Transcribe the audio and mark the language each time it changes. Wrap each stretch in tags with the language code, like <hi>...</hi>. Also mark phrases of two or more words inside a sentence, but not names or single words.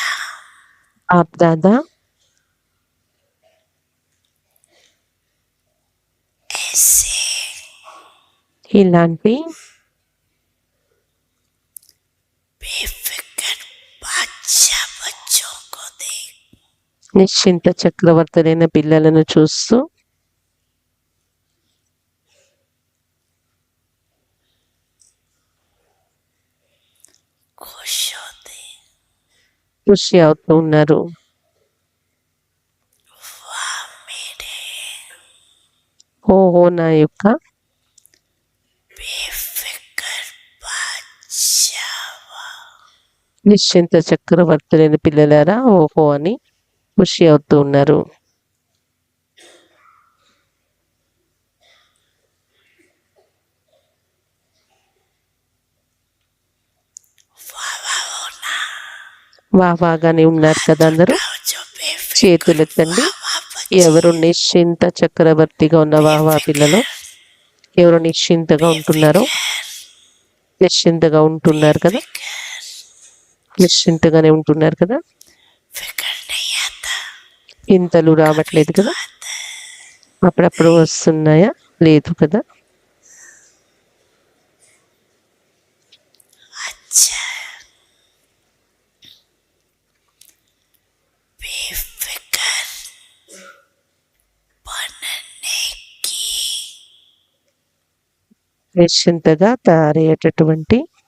<hi>आप दादा ऐसे</hi> <te>ఇలాంటి నిశ్చింత చక్రవర్తులైన పిల్లలను చూస్తూ</te> <hi>खुश होते</hi> <te>ఖుషి అవుతూ ఉన్నారు.</te> <hi>वाह मेरे</hi> <te>ఓహో నా యొక్క</te> <hi>बेफिक्र बादशाह</hi> <te>నిశ్చింత చక్రవర్తులైన పిల్లలారా ఓహో అని ఖుషి అవుతూ ఉన్నారు.</te> <hi>वाह वाह होना</hi> <te>వాగానే ఉన్నారు కదా అందరూ.</te> <hi>जो बेफिक्र</hi> <te>చేతులెత్తండి.</te> <hi>वाह</hi> <te>ఎవరు నిశ్చింత చక్రవర్తిగా ఉన్న వాహా పిల్లలు, ఎవరు నిశ్చింతగా ఉంటున్నారో, నిశ్చింతగా ఉంటున్నారు కదా, నిశ్చింతగానే ఉంటున్నారు కదా.</te> <hi>फिक्र नहीं आता</hi> <te>చింతలు రావట్లేదు కదా,</te> <hi>आता है</hi> <te>అప్పుడప్పుడు వస్తున్నాయా? లేదు కదా.</te> <hi>अच्छा बेफिक्र बनने की</hi> <te>నిశ్చింతగా తయారయ్యేటటువంటి</te>